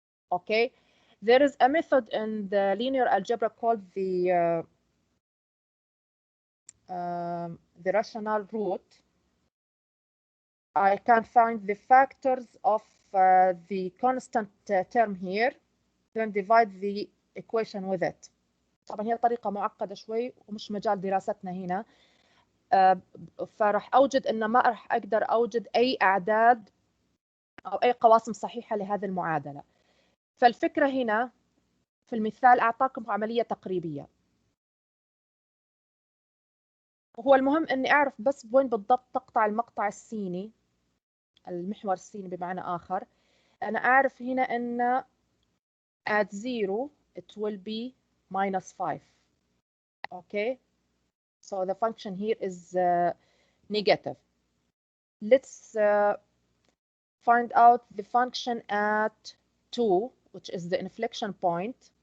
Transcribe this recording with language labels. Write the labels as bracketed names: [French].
[English] Okay, there is a method in the linear algebra called the rational root. I can find the factors of the constant term here, then divide the equation with it. [Arabic] طبعا هي طريقة معقدة شوي ومش مجال دراستنا هنا. فراح أوجد إن ما راح أقدر أوجد أي أعداد أو أي قواسم صحيحة لهذه المعادلة. فالفكرة هنا في المثال أعطاكم عملية تقريبية. وهو المهم إني أعرف بس وين بالضبط تقطع المقطع السيني، المحور السيني بمعنى آخر. أنا أعرف هنا أن [English] at 0 it will be minus 5. Okay, so the function here is negative. Let's find out the function at 2, which is the inflection point.